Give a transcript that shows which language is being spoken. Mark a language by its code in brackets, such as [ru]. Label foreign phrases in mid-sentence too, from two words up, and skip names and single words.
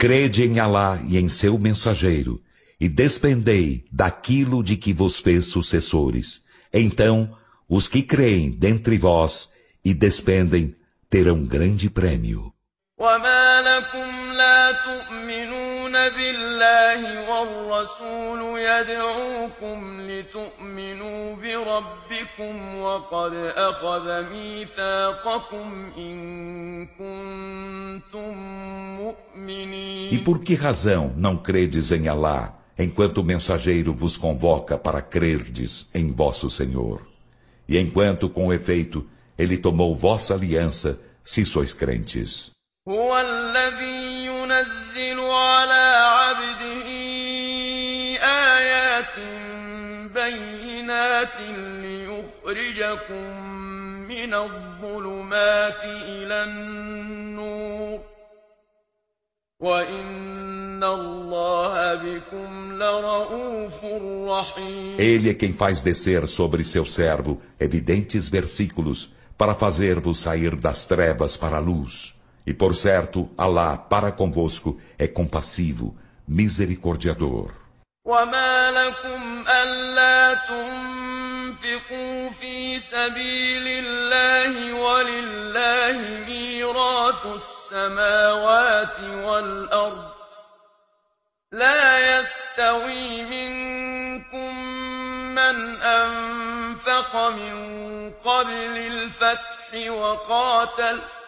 [pt] Crede em Alá e em seu mensageiro, e despendei daquilo de que vos fez sucessores. Então, os que creem dentre vós e despendem terão grande prêmio. [ar] وما لكم لا تؤمنون بالله والرسول يدعوكم لتؤمنوا بربكم وقد أخذ ميثاقكم إن كنتم مؤمنين. [pt] E por que razão não credes em Alá, enquanto o mensageiro vos convoca para crerdes em vosso Senhor? E enquanto, com efeito, ele tomou vossa aliança, se sois crentes. [ar] هو الذي ينزل على عبده آيات بينات ليخرجكم من الظلمات إلى النور وإن الله بكم لرؤوف رحيم. [pt] Ele é quem faz descer sobre seu servo evidentes versículos para fazer-vos sair das trevas para a luz. E por certo, Alá para convosco é compassivo, misericordiador. [ar] وما لكم ألا تنفقوا في سبيل الله ولله ميراث السماوات والأرض لا يستوي منكم من أنفق من قبل الفتح وقاتل